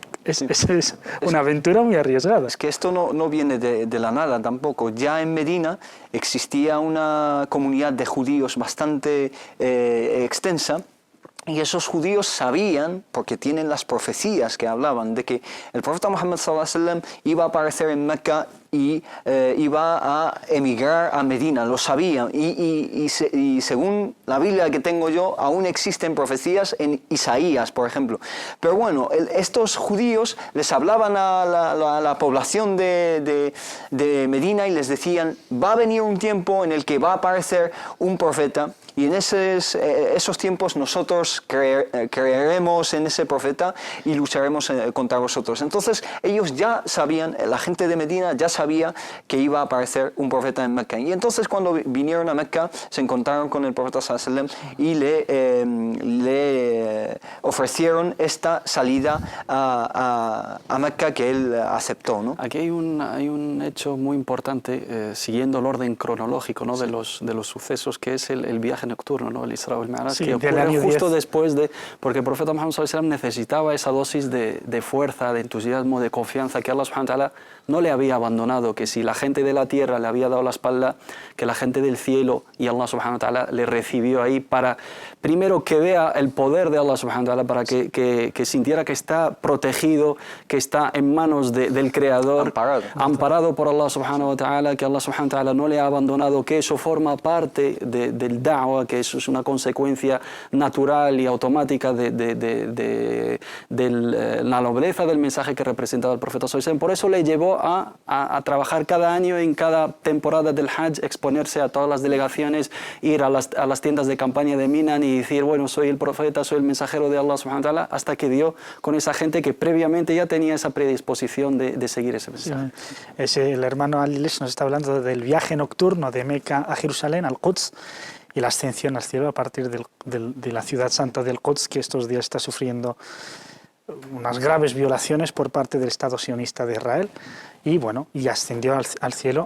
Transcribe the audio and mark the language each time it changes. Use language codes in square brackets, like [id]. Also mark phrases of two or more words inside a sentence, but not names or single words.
[es] Es una aventura muy arriesgada. Es que esto no viene de la nada tampoco. Ya en Medina existía una comunidad de judíos bastante extensa. Y esos judíos sabían, porque tienen las profecías que hablaban, de que el profeta Muhammad [ar] صلى الله عليه وسلم [es] iba a aparecer en Mecca y iba a emigrar a Medina, lo sabían. Y según la Biblia que tengo yo, aún existen profecías en Isaías, por ejemplo. Pero bueno, estos judíos les hablaban a la población de Medina y les decían, va a venir un tiempo en el que va a aparecer un profeta, y en esos tiempos nosotros creeremos en ese profeta y lucharemos contra vosotros. Entonces ellos ya sabían, la gente de Medina ya sabía que iba a aparecer un profeta en Mecca. Y entonces cuando vinieron a Mecca se encontraron con el profeta [ar] صلى الله عليه وسلم [es] y le ofrecieron esta salida a Mecca que él aceptó, ¿no? Aquí hay un hecho muy importante, siguiendo el orden cronológico, ¿no? de los sucesos, que es el viaje viaje nocturno, ¿no? El [ar] الإسراء والمعراج, [es] Sí, que del ocurre año justo 10. después de... Porque el profeta Muhammad [ar] صلى الله عليه وسلم [es] necesitaba esa dosis de fuerza, de entusiasmo, de confianza, que Allah [ar] سبحانه وتعالى [es] no le había abandonado, que si la gente de la tierra le había dado la espalda, que la gente del cielo y Allah [ar] سبحانه وتعالى [es] le recibió ahí para, primero, que vea el poder de Allah [ar] سبحانه وتعالى, [es] para que sintiera que está protegido, que está en manos del Creador, amparado por Allah [ar] سبحانه وتعالى, [es] que Allah [ar] سبحانه وتعالى [es] no le ha abandonado, que eso forma parte del da'wah, que eso es una consecuencia natural y automática de la nobleza del mensaje que representaba el profeta [ar] صلى الله عليه وسلم. [es] Por eso le llevó a trabajar cada año, en cada temporada del Hajj, exponerse a todas las delegaciones, ir a las tiendas de campaña de Minan y decir, bueno, soy el profeta, soy el mensajero de Allah [ar] سبحانه وتعالى, [es] hasta que dio con esa gente que previamente ya tenía esa predisposición de seguir ese mensaje. Sí, el hermano Alilesh nos está hablando del viaje nocturno de Meca a Jerusalén, al Quds, y la ascensión al cielo a partir de la ciudad santa del Quds, que estos días está sufriendo unas graves violaciones por parte del Estado sionista de Israel, y bueno, y ascendió al cielo.